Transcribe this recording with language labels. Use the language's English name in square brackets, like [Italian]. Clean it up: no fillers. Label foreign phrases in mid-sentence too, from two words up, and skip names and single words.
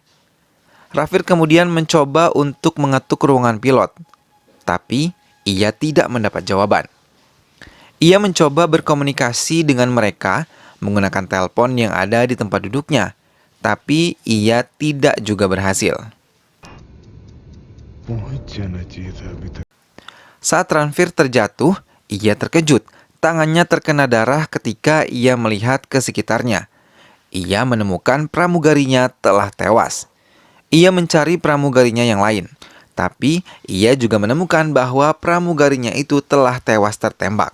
[Indonesian] Ranveer kemudian mencoba untuk mengetuk ruangan pilot, tapi ia tidak mendapat jawaban. Ia mencoba berkomunikasi dengan mereka menggunakan telepon yang ada di tempat duduknya, tapi ia tidak juga berhasil. [Hindi] पहुंच जाना चाहिए था अभी तक. [Indonesian] Saat Ranveer terjatuh, ia terkejut. Tangannya terkena darah ketika ia melihat ke sekitarnya. Ia menemukan pramugarinya telah tewas. Ia mencari pramugarinya yang lain, tapi ia juga menemukan bahwa pramugarinya itu telah tewas tertembak.